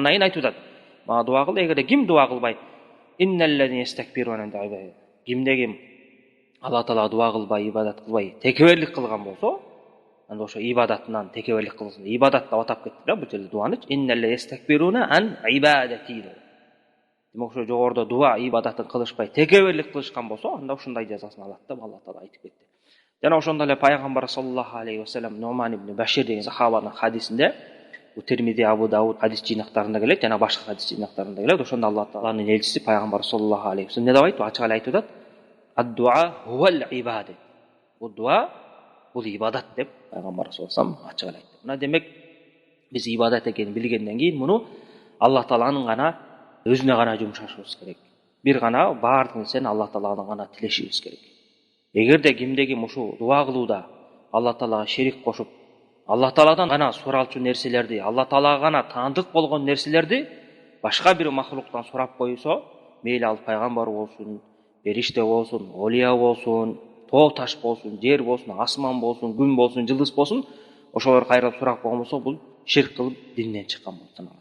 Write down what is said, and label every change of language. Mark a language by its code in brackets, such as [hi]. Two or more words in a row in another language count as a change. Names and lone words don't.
[ky] Андан кийин айтып атат: "Мага дуа кыл, эгерде ким дуа кылбай, [ar] إن الذين يستكبرون عن عبادتي", [ky] кимде ким Алла Таалага дуа кылбай, ибадат кылбай текеберлик кылган болсо, анда ошо ибадатынан текеберлик кылсын. Ибадат деп атап кетти да бул жерде дуаны. [ar] إن الذين يستكبرون عن عبادتي. [ky] Демек ошо жогоруда дуа ибадатын кылышпай текеберлик кылышкан болсо, анда ушундай жазасын алат деп Алла Таала айтып кетти. Жана ошондой эле пайгамбар [ar] صلى الله عليه وسلم [ky] Нуман ибн Башир деген сахабанын хадисинде, бул Термизи, Абу Дауд хадис жыйнактарында келет, жана башка хадис жыйнактарында келет. Ошондо Алла Тааланын элчиси пайгамбар [ar] صلى الله عليه وسلم [ky] не деп айтты? Ачык эле айтып атат: [ar] "الدعاء هو العبادة". [ky] Бул дуа бул ибадат деп пайгамбар [ar] صلى الله عليه وسلم [ky] ачык эле айтты. Мына демек биз ибадат экенин билгенден кийин муну Алла Тааланын гана өзүнө гана жумшашыбыз керек. Бир гана баардык нерсени Алла Тааладан гана тилешибиз керек. Эгерде кимде ким ушу дуа кылууда Алла Таалага шерик кошуп, Алла Тааладан гана суралчу нерселерди, Алла Таалага гана таандык болгон нерселерди башка бир махлуктан сурап койсо, мейли ал пайгамбар болсун, периште болсун, олия болсун, тоо таш болсун, жер болсун, асман болсун, күн болсун, жылдыз болсун, ошолор кайрылып сурап койгон болсо, бул ширк кылып динден чыккан болуп саналат.